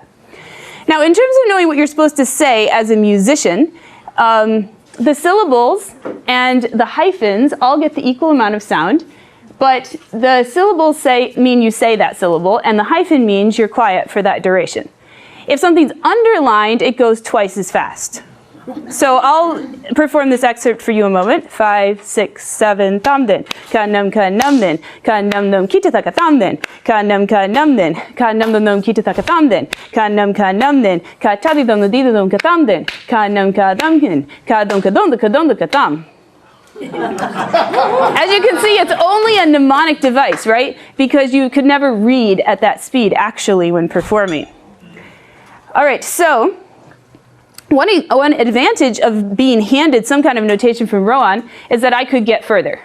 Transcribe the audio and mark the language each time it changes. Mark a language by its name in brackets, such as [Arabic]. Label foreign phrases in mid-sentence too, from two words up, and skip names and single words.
[English] Now, in terms of knowing what you're supposed to say as a musician, the syllables and the hyphens all get the equal amount of sound, but the syllables mean you say that syllable, and the hyphen means you're quiet for that duration. If something's underlined, it goes twice as fast. So I'll perform this excerpt for you a moment. 5, 6, 7, tamden. Ka nam den. Ka nam nom kita taka tamden. Ka nam den. Ka nam nom kita taka tamden. Ka nam den. Ka tadi dom no dida dom ka tamden. Ka nam damkin. Ka dom ka tam. As you can see, it's only a mnemonic device, right? Because you could never read at that speed actually when performing. All right, so one advantage of being handed some kind of notation from Rowan is that I could get further.